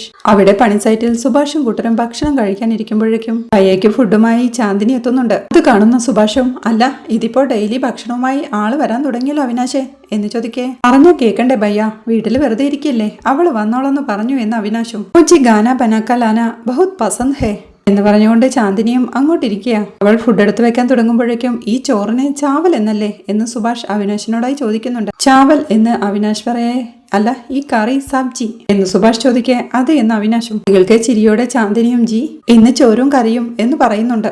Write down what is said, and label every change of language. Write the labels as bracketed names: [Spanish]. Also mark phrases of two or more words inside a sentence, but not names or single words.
[Malayalam] അവിടെ പണി സൈറ്റിൽ സുഭാഷും കൂട്ടരും ഭക്ഷണം കഴിക്കാനിരിക്കുമ്പോഴേക്കും പയ്യയ്ക്ക് ഫുഡുമായി ചാന്ദിനി എത്തുന്നുണ്ട്. അത് കാണുന്ന സുഭാഷും, അല്ല ഇതിപ്പോ ഡെയിലി ഭക്ഷണവുമായി ആള് വരാൻ തുടങ്ങിയല്ലോ അവിനാശേ എന്ന് ചോദിക്കേ. പറഞ്ഞോ കേക്കണ്ടേ ഭയ്യ, വീട്ടില് വെറുതെ ഇരിക്കില്ലേ, അവള് വന്നോളെന്ന് പറഞ്ഞു എന്ന് അവിനാശും. [Hindi] മുझे गाना बनाकर लाना बहुत पसंद है [Malayalam] എന്ന് പറഞ്ഞുകൊണ്ട് ചാന്ദിനിയും അങ്ങോട്ടിരിക്കുക. അവൾ ഫുഡ് എടുത്ത് വെക്കാൻ തുടങ്ങുമ്പോഴേക്കും ഈ ചോറിന് ചാവൽ എന്നല്ലേ എന്ന് സുഭാഷ് അവിനാശിനോടായി ചോദിക്കുന്നുണ്ട്. ചാവൽ എന്ന് അവിനാശ് പറയേ. അല്ല ഈ കറി സബ്ജി എന്ന് സുഭാഷ് ചോദിക്കേ. അതെ എന്ന് അവിനാശും. നിങ്ങൾക്ക് ചിരിയോടെ ചാന്ദിനിയും ജി ഇന്ന് ചോറും കറിയും എന്ന് പറയുന്നുണ്ട്.